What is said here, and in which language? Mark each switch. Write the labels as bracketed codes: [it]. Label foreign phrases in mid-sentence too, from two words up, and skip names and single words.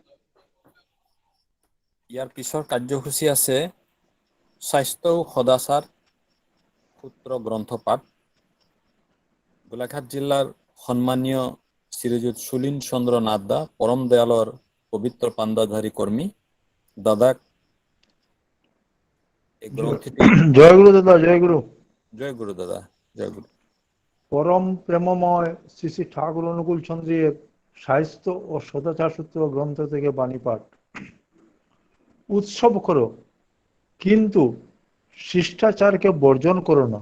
[as] ইয়াৰ পিছৰ কাৰ্যসূচী আছে স্বাস্থ্য ও সদাচাৰ সূত্ৰ গ্ৰন্থপাঠ। গোলাঘাট জিলাৰ সন্মানীয় শ্ৰীযুত সুলীন চন্দ্ৰ নাথদা, পৰম দয়ালৰ পবিত্ৰ পাণ্ডাধাৰী কৰ্মী, দাদাক এই গ্ৰন্থিটি [bn] জয় গুরু দাদা, জয় গুরু। জয় গুরু দাদা, জয় গুরু। পরম প্রেমময় শ্রী শ্রী ঠাকুর অনুকূল চন্দ্রের সাহিত্য ও সদাচার সূত্র গ্রন্থ থেকে বাণী পাঠ। উৎসব করো, কিন্তু শিষ্টাচারকে বর্জন করো না।